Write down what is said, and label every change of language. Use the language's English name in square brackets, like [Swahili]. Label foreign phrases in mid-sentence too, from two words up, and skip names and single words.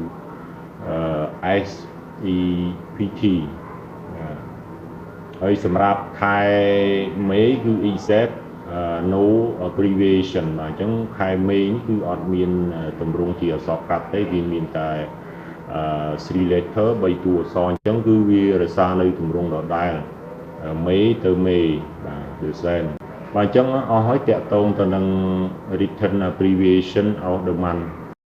[English] S E P T [Khmer] ហើយសម្រាប់ខែ May គឺ [English] except no abbreviation [Khmer] អញ្ចឹងខែ May នេះគឺអត់មានទម្រង់ជាអក្សរកាត់ទេវាមានតែ3 letter 3តួអក្សរអញ្ចឹងគឺវារក្សានៅទម្រង់ដដែល May ទៅ May បាទ [English] the same [Khmer] បាទអញ្ចឹងអស់ហើយតាក់ទងទៅនឹង [English] written abbreviation of the month